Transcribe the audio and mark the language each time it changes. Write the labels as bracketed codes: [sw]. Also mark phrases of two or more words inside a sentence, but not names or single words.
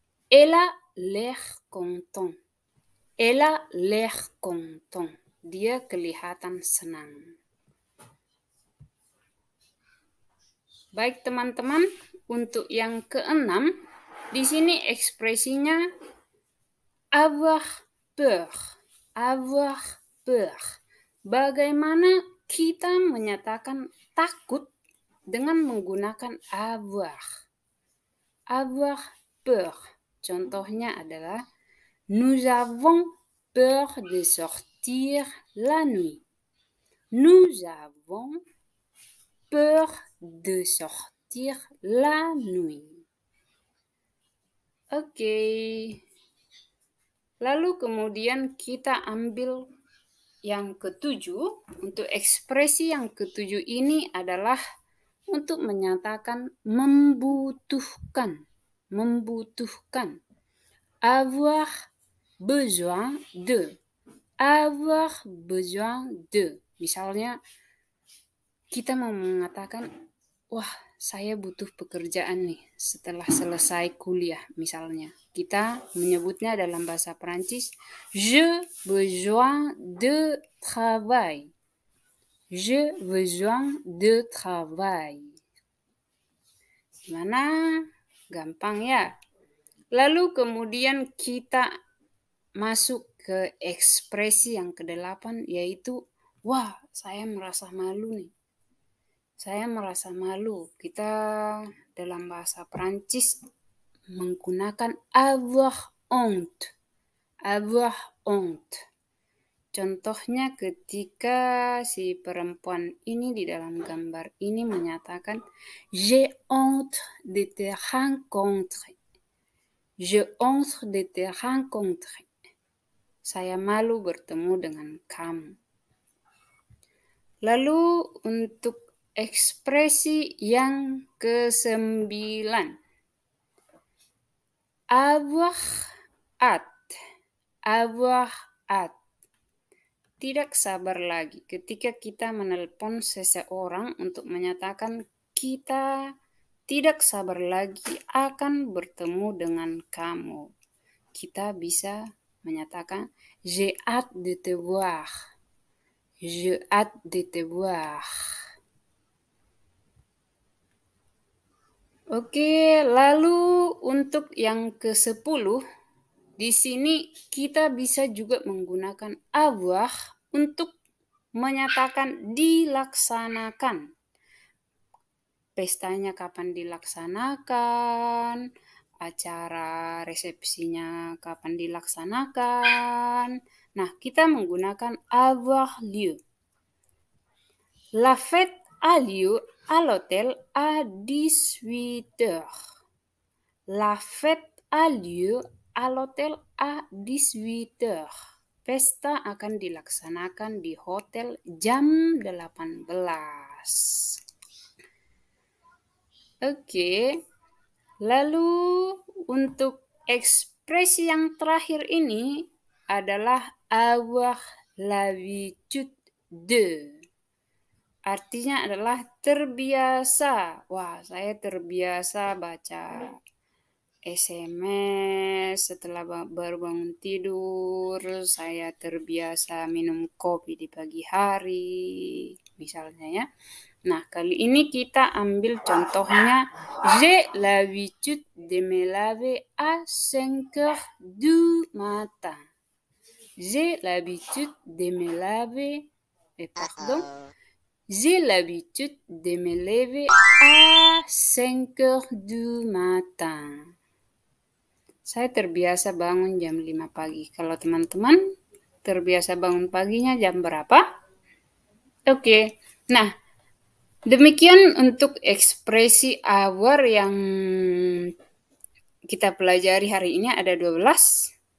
[fr] Elle a l'air content. Elle a l'air content. [id] Dia kelihatan senang. Baik teman-teman, untuk yang keenam, di sini ekspresinya [fr] avoir peur. Avoir peur. [id] Bagaimana kita menyatakan takut dengan menggunakan avoir. [fr] Avoir peur. [id] Contohnya adalah [fr] nous avons peur de sortir la nuit. Nous avons peur de sortir la nuit. [id] Oke. Lalu kemudian kita ambil yang ketujuh. Untuk ekspresi yang ketujuh ini adalah untuk menyatakan membutuhkan. Membutuhkan. [fr] Avoir besoin de. Avoir besoin de. [id] Misalnya kita mau mengatakan, wah saya butuh pekerjaan nih setelah selesai kuliah misalnya. Kita menyebutnya dalam bahasa Perancis, [fr] je besoin de travail. Je besoin de travail. [id] Gimana? Gampang ya? Lalu kemudian kita masuk ke ekspresi yang ke-8, yaitu, wah saya merasa malu nih. Saya merasa malu. Kita dalam bahasa Perancis menggunakan [fr] avoir honte. Avoir honte. [id] Contohnya ketika si perempuan ini di dalam gambar ini menyatakan, [fr] j'ai honte de te rencontrer. J'ai honte de te rencontrer. [id] Saya malu bertemu dengan kamu. Lalu untuk ekspresi yang ke-9. [fr] Avoir hâte. Avoir hâte. [id] Tidak sabar lagi. Ketika kita menelpon seseorang untuk menyatakan kita tidak sabar lagi akan bertemu dengan kamu. Kita bisa menyatakan [fr] j'ai hâte de te voir. J'ai hâte de te voir. [id] Oke, lalu untuk yang ke-10, di sini kita bisa juga menggunakan avoir untuk menyatakan dilaksanakan. Pestanya kapan dilaksanakan, acara resepsinya kapan dilaksanakan. Nah, kita menggunakan [fr] avoir lieu. La fête a lieu à l'hôtel à 18h. La fête a lieu à l'hôtel à 18h. [id] Pesta akan dilaksanakan di hotel jam 18. Oke. Lalu untuk ekspresi yang terakhir ini adalah [fr] avoir l'habitude de. [id] Artinya adalah terbiasa. Wah, saya terbiasa baca SMS setelah baru bangun tidur. Saya terbiasa minum kopi di pagi hari, misalnya ya. Nah, kali ini kita ambil contohnya. [fr] J'ai l'habitude de me laver à 5h du matin. J'ai l'habitude de me laver, J'ai l'habitude de me lever à 5h du matin. [id] Saya terbiasa bangun jam 5 pagi. Kalau teman-teman terbiasa bangun paginya jam berapa? Oke. Nah, demikian untuk ekspresi avoir yang kita pelajari hari ini ada 12.